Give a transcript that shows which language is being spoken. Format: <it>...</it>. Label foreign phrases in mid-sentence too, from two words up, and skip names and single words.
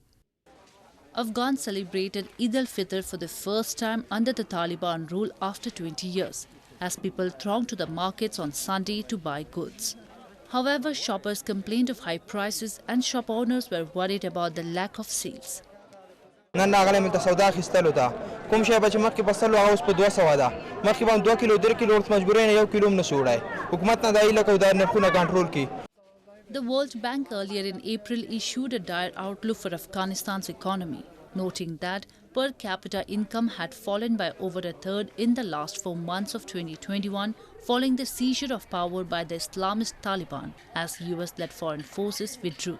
<en>Afghans celebrated Eid al-Fitr for the first time under the Taliban rule after 20 years, as people thronged to the markets on Sunday to buy goods. However, shoppers complained of high prices and shop owners were worried about the lack of sales.</en> <ps>نن راغلی من ته سودا اخیستلو ته کوم شی به چې مخکې بسلو هغه اوس په 200 ده مخکې به 2 کیلو 3 کیلو ورته مجبورې نه 1 کیلو هم نشو وړای حکومت نه دای لکه دا نرخونه کنټرول کړي.</ps> <en>The World Bank earlier in April issued a dire outlook for Afghanistan's economy, noting that per capita income had fallen by over a third in the last 4 months of 2021 following the seizure of power by the Islamist Taliban as US-led foreign forces withdrew.</en>